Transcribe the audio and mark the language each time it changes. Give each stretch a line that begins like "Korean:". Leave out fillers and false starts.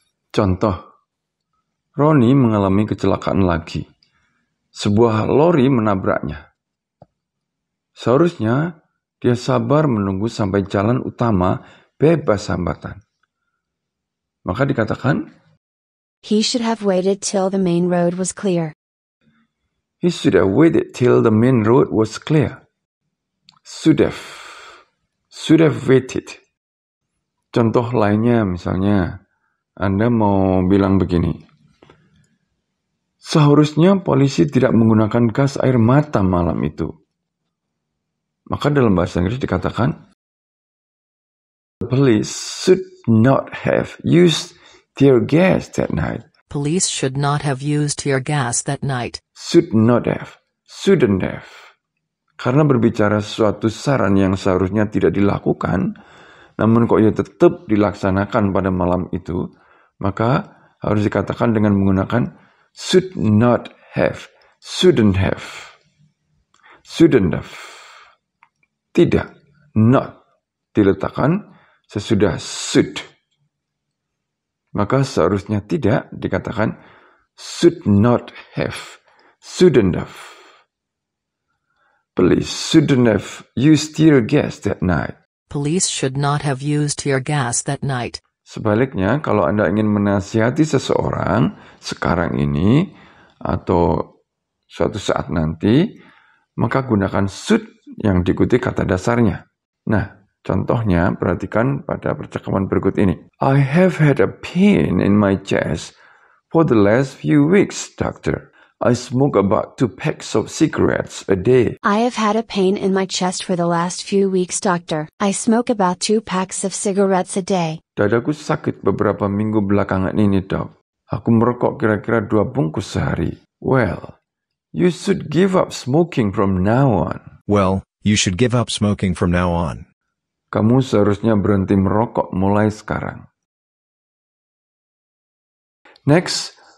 Indonesian: Contoh, Roni mengalami kecelakaan lagi. Sebuah lori menabraknya. Seharusnya dia sabar menunggu sampai jalan utama bebas hambatan. Maka dikatakan,
English: He should have waited till the main road was clear. he should have waited till the main road was clear. Should have waited. Contoh lainnya misalnya, Anda mau bilang begini, seharusnya polisi tidak menggunakan gas air mata malam itu.
Indonesian: Maka dalam bahasa Inggris dikatakan,
English: the police should not have used tear gas that night. Police should not have used tear gas that night. Should not have, shouldn't have.
Indonesian: Karena berbicara suatu saran yang seharusnya tidak dilakukan, namun kok ia tetap dilaksanakan pada malam itu, maka harus dikatakan dengan menggunakan
English: should not have, shouldn't have,
Indonesian: shouldn't have. Tidak, not, diletakkan sesudah should. Maka seharusnya tidak dikatakan
English: should not have, shouldn't have. Police shouldn't have used tear gas that night. Police should not have used tear gas that night.
Indonesian: Sebaliknya, kalau Anda ingin menasihati seseorang sekarang ini atau suatu saat nanti, maka gunakan should yang diikuti kata dasarnya. Nah, contohnya perhatikan pada percakapan berikut ini.
English: I have had a pain in my chest for the last few weeks, doctor. I smoke about 2 packs of cigarettes a day. I have had a pain in my chest for the last few weeks, doctor. I smoke about 2 packs of cigarettes a day.
Indonesian: Dadaku sakit beberapa minggu belakangan ini, dok. Aku merokok kira-kira 2 bungkus sehari.
English: Well, you should give up smoking from now on. Well, you should give up smoking from now on.
Indonesian: Kamu seharusnya berhenti merokok mulai sekarang.
English: Next,